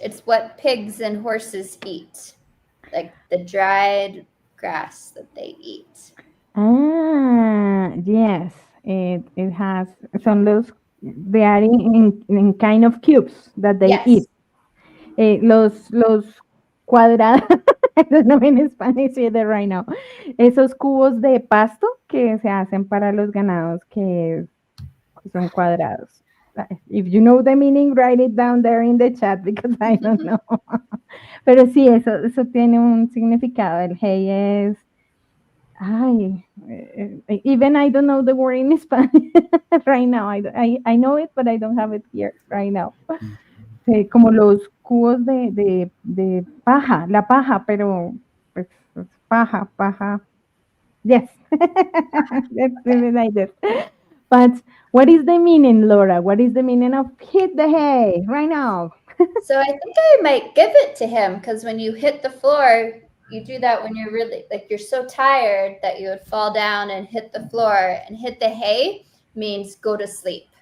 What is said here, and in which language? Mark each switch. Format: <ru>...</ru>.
<en>It's what pigs and horses eat. Like the dried grass that they eat. Ah, yes. It has some those, they are in kind of cubes that they eat. Yes.</en> <es>Los cuadrados,</es> <en>I don't know in Spanish either right now.</en> <es>Esos cubos de pasto que se hacen para los ganados que son cuadrados.</es> <en>If you know the meaning, write it down there in the chat because I don't know.</en> <es>Pero sí, eso tiene un significado. El hey es, ay,</es> <en>even I don't know the word in Spanish right now. I know it, but I don't have it here right now.</en> <es>Como los cubos de paja, la paja, pero pues es paja, paja.</es> <en>Yes, that's Okay. really like this. But what is the meaning, Laura? What is the meaning of hit the hay right now? So I think I might give it to him because when you hit the floor, you do that when you're really like you're so tired that you would fall down and hit the floor, and hit the hay means go to sleep.</en>